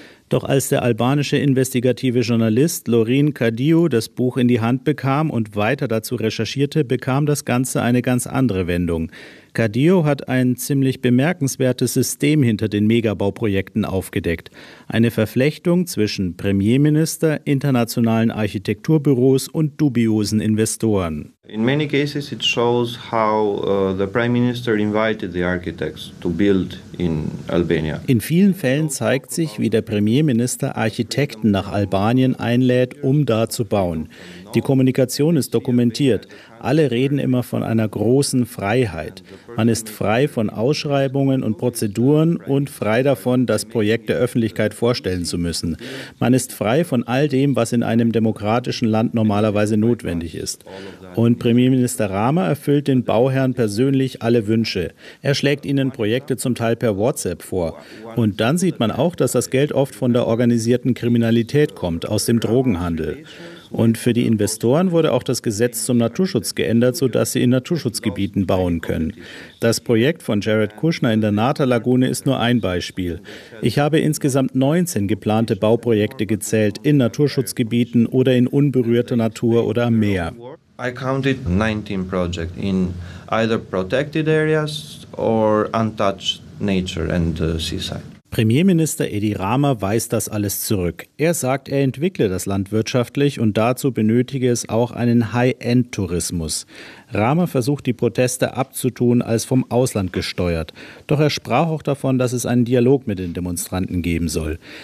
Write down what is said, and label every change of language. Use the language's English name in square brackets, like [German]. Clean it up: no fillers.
[German] Doch als der albanische investigative Journalist Lorin Kadiu das Buch in die Hand bekam und weiter dazu recherchierte, bekam das Ganze eine ganz andere Wendung. Kadiu hat ein ziemlich bemerkenswertes System hinter den Megabauprojekten aufgedeckt. Eine Verflechtung zwischen Premierminister, internationalen Architekturbüros und dubiosen Investoren. [English] In many cases it shows how the Prime Minister invited the architects to build in Albania. [German] In vielen Fällen zeigt sich, wie der Premierminister Architekten nach Albanien einlädt, um da zu bauen. Die Kommunikation ist dokumentiert. Alle reden immer von einer großen Freiheit. Man ist frei von Ausschreibungen und Prozeduren und frei davon, das Projekt der Öffentlichkeit vorstellen zu müssen. Man ist frei von all dem, was in einem demokratischen Land normalerweise notwendig ist. Und Premierminister Rama erfüllt den Bauherren persönlich alle Wünsche. Er schlägt ihnen Projekte zum Teil per WhatsApp vor. Und dann sieht man auch, dass das Geld oft von der organisierten Kriminalität kommt, aus dem Drogenhandel. Und für die Investoren wurde auch das Gesetz zum Naturschutz geändert, sodass sie in Naturschutzgebieten bauen können. Das Projekt von Jared Kushner in der Nata-Lagune ist nur ein Beispiel. Ich habe insgesamt 19 geplante Bauprojekte gezählt, in Naturschutzgebieten oder in unberührter Natur oder am Meer. [English] I counted 19 projects in either protected areas or untouched nature and seaside. [German] Premierminister Edi Rama weist das alles zurück. Er sagt, er entwickle das Land wirtschaftlich und dazu benötige es auch einen High-End-Tourismus. Rama versucht, die Proteste abzutun, als vom Ausland gesteuert. Doch er sprach auch davon, dass es einen Dialog mit den Demonstranten geben soll.